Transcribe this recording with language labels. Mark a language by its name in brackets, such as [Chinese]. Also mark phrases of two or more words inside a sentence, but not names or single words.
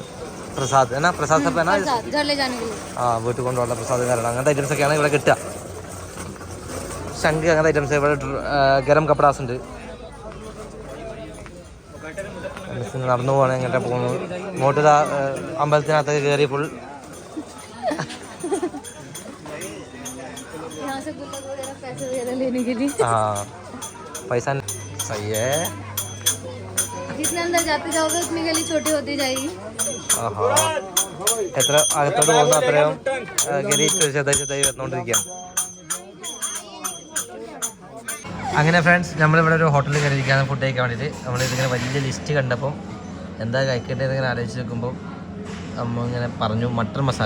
[Malayalam] പ്രസാദ് എന്നാ പ്രസാദ് സബ് എന്നാ ആ വീട്ടിൽ കൊണ്ടുപോകുന്ന പ്രസാദ് കാരണം അങ്ങനത്തെ ഐറ്റംസൊക്കെയാണ് ഇവിടെ കിട്ടുക. ശംഖ് അങ്ങനത്തെ ഐറ്റംസ്. ഇവിടെ ഗരം കപ്പടാസ് ഉണ്ട്. നടന്നു പോവാണ് എങ്ങനെ പോകുന്നത്. ഇങ്ങോട്ട് അമ്പലത്തിനകത്തൊക്കെ കയറി ഫുൾ [Hindi] हाँ पैसा सही है. जितने अंदर जाते जाओगे उतनी गली छोटी होती जाएगी. [Malayalam] എത്ര അകത്തോട്ട് പോകുന്ന അത്രയും ഗലി ചെറുതായി വന്നുകൊണ്ടിരിക്കുകയാണ്. അങ്ങനെ ഫ്രണ്ട്സ് നമ്മളിവിടെ ഒരു ഹോട്ടലിൽ കയറിയിരിക്കുകയാണ് ഫുഡ് കഴിക്കാൻ വേണ്ടിയിട്ട്. നമ്മളിതിങ്ങനെ വലിയ ലിസ്റ്റ് കണ്ടപ്പം എന്താ കഴിക്കേണ്ടതെന്ന് ഇങ്ങനെ ആലോചിച്ച് നോക്കുമ്പോൾ അമ്മ ഇങ്ങനെ പറഞ്ഞു മട്ടർ മസാല.